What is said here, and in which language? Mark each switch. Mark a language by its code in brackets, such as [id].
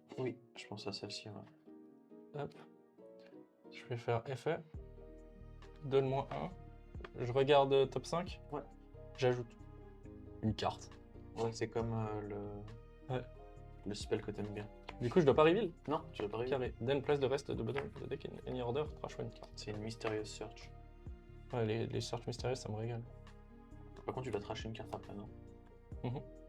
[fr] Oui, je pense à celle-ci. Ouais. Hop. Je vais faire effet. Donne-moi 1. Je regarde top 5. Ouais. J'ajoute une carte. Ouais, c'est comme Ouais. le spell que t'aimes bien. Du coup, je dois pas reveal. Non, tu vas pas arriver. Carré. [en] Then place the rest of the bottom of the deck in any order. Trash one card. [fr] C'est une mystérieuse search. Ouais, les search mystérieuses, ça me régale. Par contre, tu dois trash une carte après, non? Mhm.